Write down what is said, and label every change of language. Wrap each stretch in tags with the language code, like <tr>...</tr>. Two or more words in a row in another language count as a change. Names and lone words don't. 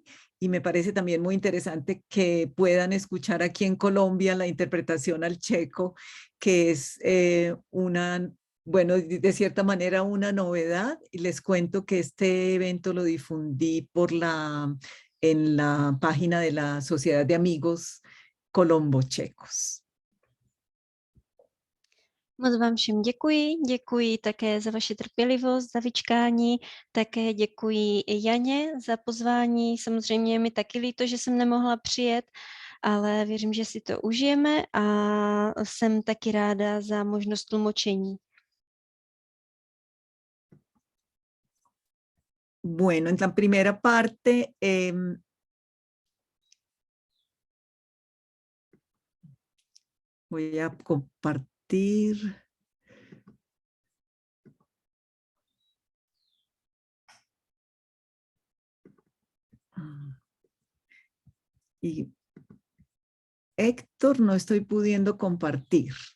<es>Y me parece también muy interesante que puedan escuchar aquí en Colombia la interpretación al checo, que es bueno, de cierta manera una novedad. Y les cuento que este evento lo difundí en la página de la Sociedad de Amigos Colombo-Checos.</es> <cs>Moc vám všem děkuji také za vaši trpělivost, za vyčkání, také děkuji i Janě za pozvání. Samozřejmě je mi taky líto, že jsem nemohla přijet, ale věřím, že si to užijeme a jsem taky ráda za možnost tlumočení.</cs> <es>Bueno, en la primera parte, voy a compartir. Y Héctor, no estoy pudiendo compartir.</es>